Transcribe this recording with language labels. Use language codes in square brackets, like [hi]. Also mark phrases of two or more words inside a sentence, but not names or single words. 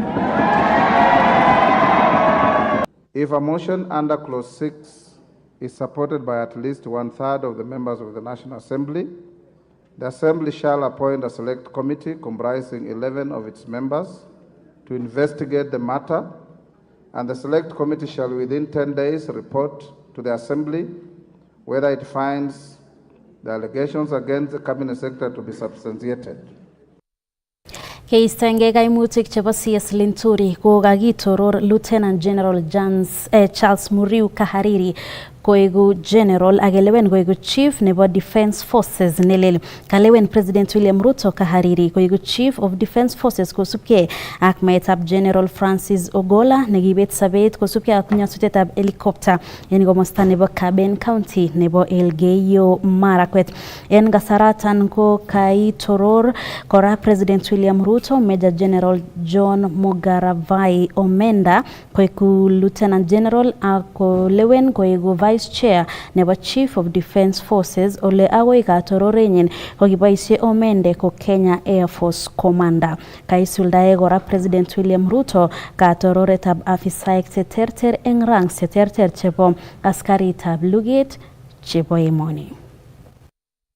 [en] If a motion under Clause 6 is supported by at least 1/3 of the members of the National Assembly, the Assembly shall appoint a select committee comprising 11 of its members to investigate the matter, and the select committee shall within 10 days report to the Assembly whether it finds the allegations against the Cabinet Secretary to be substantiated. [kln] Keistenge kaimutik chebo CS Linturi ko kakitoror Lieutenant General Charles Muriu Kahariri koegu general akelewen koegu chief nebo Defense Forces nelel. Kalewen President William Ruto Kahariri koegu [en] chief of Defense Forces [kln] kosubke ak meetab General Francis Ogola nekibet sabet kosubke ak nyasutetab helicopter en komosta nebo Kaben County nebo Elgeyo Marakwet. En kasaratan ko kaitoror kora President William Ruto Major General John Mugaravai Omenda koegu Lieutenant General akolewen koegu [en] Vice Chair [kln] nebo [en] Chief of Defense Forces [kln] ole agoi katororenyin kokiboisie Omende ko [en] Kenya Air Force Commander. [kln] Kaisuldae kora President William Ruto katororetab afisaek cheterter eng ranks cheterter chebo askaritab luget chebo emoni.